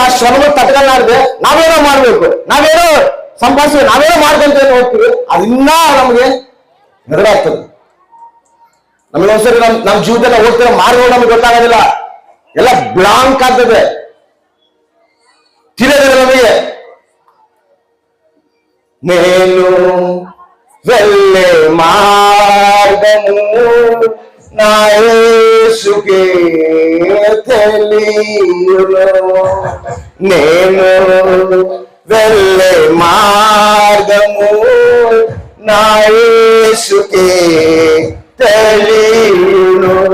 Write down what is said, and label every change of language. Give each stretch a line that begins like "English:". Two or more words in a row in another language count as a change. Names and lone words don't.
Kannada: ಆ ಶ್ರಮಗಳು ತಟ್ಕೊಳ್ಳಾರ್ದೆ ನಾವೇನೋ ಮಾಡ್ಬೇಕು, ನಾವೇನೋ ಸಂಪಾದಿಸ್ಬೇಕು, ನಾವೇನೋ ಮಾಡ್ಕೊಂತ ಹೋಗ್ತೀವಿ, ಅದಿನ್ನ ನಮಗೆ ನೆರಡಾಗ್ತದೆ. ನಮಗೆ ಒಂದ್ಸರಿ ನಮ್ಮ ಜೀವಿತದಲ್ಲಿ ಹೋಗ್ತಿರೋ ಮಾರ್ಗಗಳು ನಮ್ಗೆ ಗೊತ್ತಾಗೋದಿಲ್ಲ, ಎಲ್ಲ ಬ್ಲಾಂಕ್ ಆಗ್ತದೆ, ತಿಳಿಯೋದಿಲ್ಲ ನಮಗೆ.
Telugu: నేను వెళ్ళే మార్గము నా యేసుకే తెలియును. నేను వెళ్ళే మార్గము నా యేసుకే తెలియును.